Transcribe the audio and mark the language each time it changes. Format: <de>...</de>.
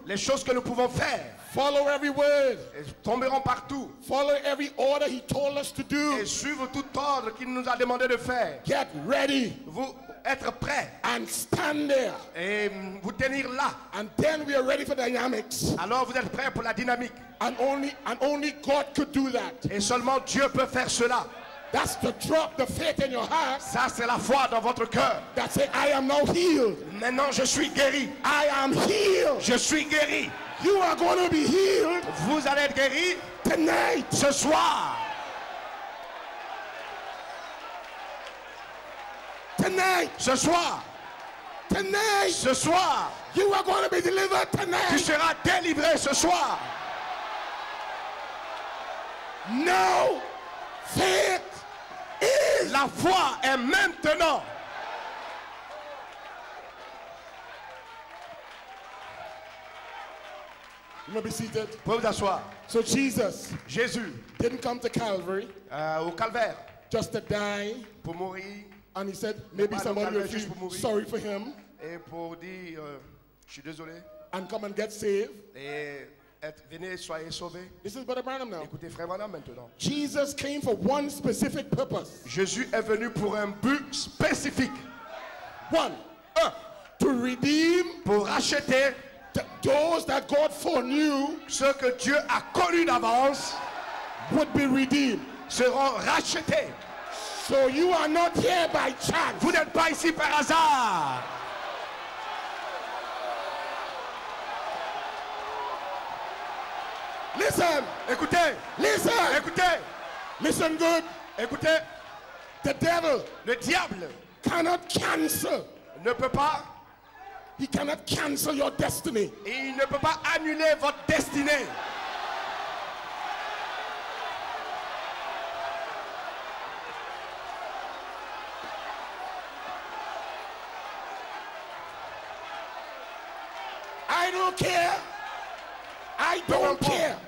<fr>les choses que nous pouvons faire,</fr> <en>follow every word,</en> <fr>elles tomberont partout.</fr> <en>follow every order he told us to do,</en> <fr>Et suivre tout ordre qu'il nous a demandé de faire.</fr> <en>get ready</en> <fr>Vous être prêt</fr> <en>and stand there.</en> <fr>et vous tenir là.</fr> <en>And then we are ready for dynamics.</en> <fr>Alors vous êtes prêt pour la dynamique.</fr> <en>And only God could do that.</en> <fr>Et seulement Dieu peut faire cela.</fr> <en>That's to drop the faith in your heart</en> <fr>Ça, c'est la foi dans votre cœur.</fr> <en>that say, I am now healed.</en> <fr>Maintenant, je suis guéri.</fr> <en>I am healed.</en> <fr>Je suis guéri.</fr> <en>You are going to be healed</en> <fr>Vous allez être guéri</fr> <en>tonight.</en> <fr>ce soir.</fr> <en>Tonight.</en> <fr>Ce soir.</fr> <en>Tonight.</en> <fr>Ce soir.</fr> <en>You are going to be delivered</en> <fr>Tu</fr> <en>tonight.</en> <fr>seras délivré ce soir.</fr> <en>No faith is.</en> <fr>La foi est maintenant.</fr> <en>You may be seated.</en> <fr>Vous pouvez vous asseoir.</fr> <en>So Jesus</en> <fr>Jésus,</fr> <en>didn't come to Calvary</en> <fr>au calvaire,</fr> <en>just to die.</en> <fr>pour mourir</fr> <en>And he said, maybe</en> <fr>Pas</fr> <en>somebody will</en> <fr>Calvaire juste pour</fr> <en>feel</en> <fr>mourir.</fr> <en>sorry for him</en> <fr>et pour dire je suis désolé</fr> <en>and come and get saved.</en> <fr>et venez, soyez sauvés.</fr> <en>This is Brother Branham now.</en> <fr>Écoutez, frère Branham maintenant.</fr> <en>Jesus came for one specific purpose.</en> <fr>Jésus est venu pour un but spécifique.</fr> <en>One, to redeem</en> <fr>Pour racheter</fr> <en>those that God foreknew</en> <fr>ceux que Dieu a connus d'avance</fr> <en>would be redeemed.</en> <fr>seront rachetés.</fr> <en>So you are not here by chance.</en> <fr>Vous n'êtes pas ici par hasard.</fr> <en>Listen,</en> <fr>Écoutez,</fr> <en>listen,</en> <fr>écoutez,</fr> <en>listen good.</en> <fr>écoutez.</fr> <en>The devil</en> <fr>Le diable</fr> <en>cannot cancel.</en> <fr>ne peut pas,</fr> <en>He cannot cancel your destiny.</en> <fr>il ne peut pas annuler votre destinée.</fr> <en>I don't care. I don't care</en>